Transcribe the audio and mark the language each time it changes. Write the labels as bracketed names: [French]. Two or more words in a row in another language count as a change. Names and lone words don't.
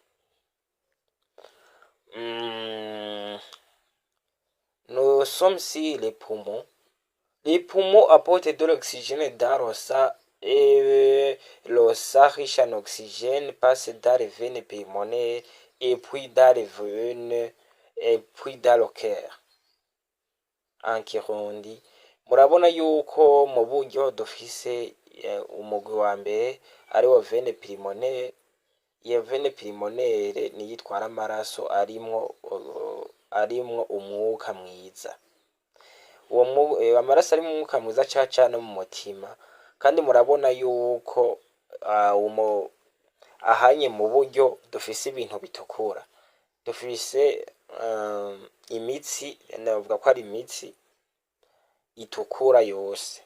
[French] Nous sommes sur les poumons. Les poumons apportent de l'oxygène dans l'ossa et l'ossa riche en oxygène passe dans les veines pulmonaires et puis dans les veines et puis dans le cœur. [Rundi] En kirundi murabona yuko mu buryo dufise umugwi wa mbere ariwo [French] vene pulmonaire. [Rundi] Iyo [French] vene pulmonaire [Rundi] niyo itwara amaraso arimwo umwuka mwiza. Amaraso ari mu mwuka mwiza caca no mu mutima, kandi murabona yuko ahanye mu buryo dufise ibintu bitukura, dufise imitsi, navuga ko ari imitsi itukura yose.